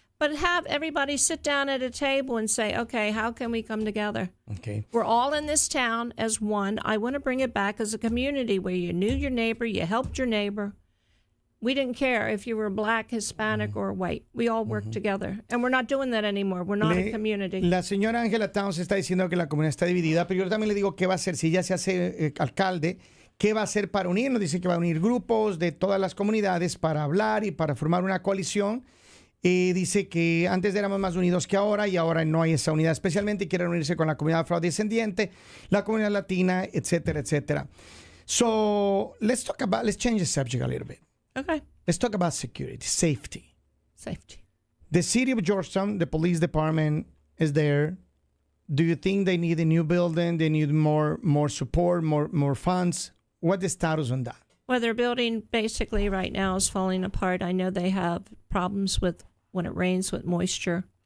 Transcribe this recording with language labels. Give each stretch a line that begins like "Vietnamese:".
English: But have everybody sit down at a table and say, okay, how can we come together? Okay. We're all in this town as one. I want to bring it back as a community where you knew your neighbor, you helped your neighbor. We didn't care if you were black, Hispanic, or white. We all worked together. And we're not doing that anymore. We're not a community.
Spanish: La señora Angela Towns está diciendo que la comunidad está dividida, pero yo también le digo qué va a hacer si ella se hace alcalde, qué va a hacer para unirnos. Dice que va a unir grupos de todas las comunidades para hablar y para formar una coalición. Dice que antes éramos más unidos que ahora y ahora no hay esa unidad, especialmente quiere unirse con la comunidad afrodescendiente, la comunidad latina, etcétera, etcétera.
English: So let's change the subject a little bit. Okay. Let's talk about security, safety. Safety. The city of Georgetown, the police department is there. Do you think they need a new building? They need more support, more funds? What's the status on that? Well, their building basically right now is falling apart. I know they have problems with when it rains with moisture.